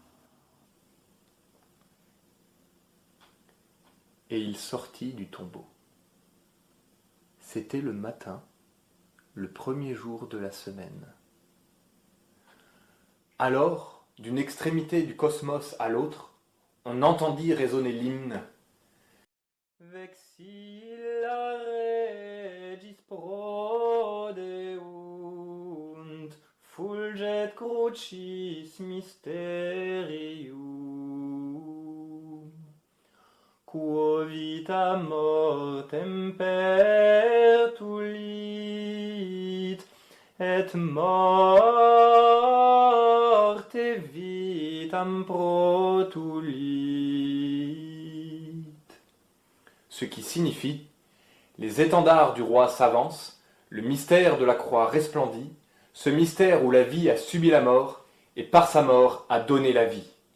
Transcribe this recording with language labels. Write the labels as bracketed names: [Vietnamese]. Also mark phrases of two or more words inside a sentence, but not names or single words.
[French] Et il sortit du tombeau. C'était le matin, le 1er jour de la semaine. Alors, d'une extrémité du cosmos à l'autre, on entendit résonner l'hymne. [Latin] Vexilla regis prodeunt, fulget crucis mysterium, quo vita mortem pertulit, et morte vitam protulit. [French] Ce qui signifie: les étendards du roi s'avancent, le mystère de la croix resplendit, ce mystère où la vie a subi la mort, et par sa mort a donné la vie.